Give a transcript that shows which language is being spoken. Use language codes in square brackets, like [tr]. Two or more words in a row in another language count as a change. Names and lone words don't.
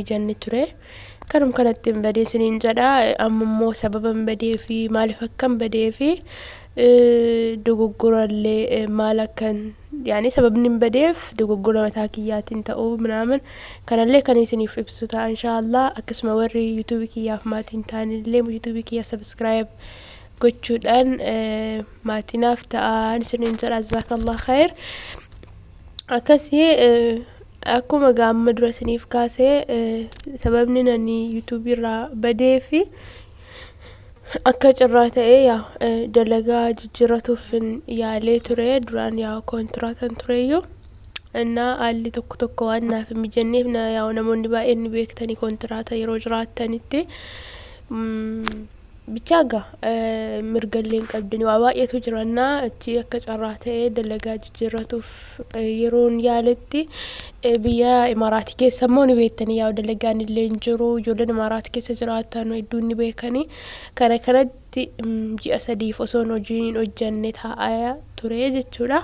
[om] mijanne ture kanum kanatti hin badee isiniin jedha ammoo sababan badee fi maaliif akkan badee fi dogoggorallee maal akkan yaani sababni hin badeef dogoggora mataa kiyyaatiin ta'uu minaaman kanallee kan isiniif ibsu ta'a inshallah akkasuma warri YouTube kiyyaaf maatiin ta'anillee YouTube kiyya subscribe gochuudhaan maatinaaf ta'an isiniin jedha [ar] جزاك الله خير [om] akkasii akkuma gaamma dura isiniif kaasee sababni nani YouTube irraa badee fi akka carraa ta'ee yaa dalagaa jijjiiratuuf yaalee ture duraan yaa kontiraatan tureyyuu እና አሊ tokko waan naaf hin mijanneef na yaa namoonni baay'een ni beektanii kontiraata yeroo jiraatanitti bichaaga mirgalleen qabdani waa baay'eetu jirannaa achi akka carraa ta'ee dalagaa jijjiiratuuf yeroon yaaletti biyya Imaaraati keessa immoo ni beektanii yaa dalagaan illee hin jiru ijoolleen Imaaraati keessa jiraatan hedduun ni beekanii kana kanatti ji'a 3 osoo hojiin hojjanne taa'aa ture jechuudha.